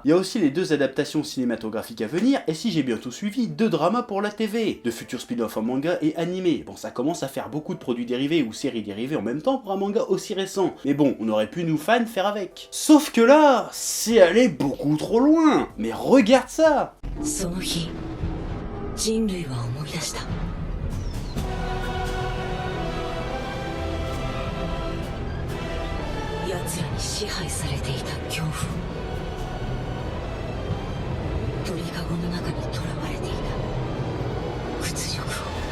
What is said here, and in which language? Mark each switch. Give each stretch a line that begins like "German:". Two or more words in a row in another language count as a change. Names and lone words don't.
French: Il y a aussi les 2 adaptations cinématographiques à venir, et si j'ai bien tout suivi, 2 dramas pour la TV, de futurs spin-offs en manga et animé. Bon, ça commence à faire beaucoup de produits dérivés ou séries dérivées en même temps pour un manga aussi récent. Mais bon, on aurait pu nous fans faire avec. Sauf que là, c'est allé beaucoup trop loin. Mais regarde ça.
Japanese: その日、人類は思い出した。奴らに支配されていた恐怖、鳥かごの中に囚われていた屈辱を。